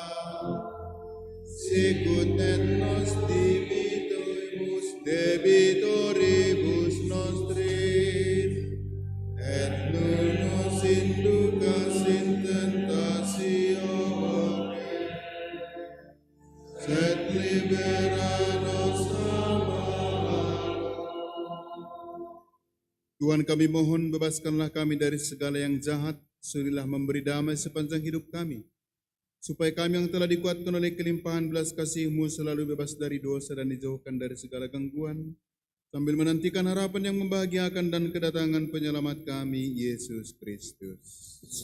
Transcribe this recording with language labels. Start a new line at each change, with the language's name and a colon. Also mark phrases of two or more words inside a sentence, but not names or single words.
Latin: sicut et nos dimituimus debitoribus nostris, et non nos inducas in tentatione, sed libera nos a malo.
Indonesian: Tuhan, kami mohon bebaskanlah kami dari segala yang jahat, surilah memberi damai sepanjang hidup kami, supaya kami yang telah dikuatkan oleh kelimpahan belas kasih-Mu selalu bebas dari dosa dan dijauhkan dari segala gangguan, sambil menantikan harapan yang membahagiakan dan kedatangan penyelamat kami, Yesus Kristus.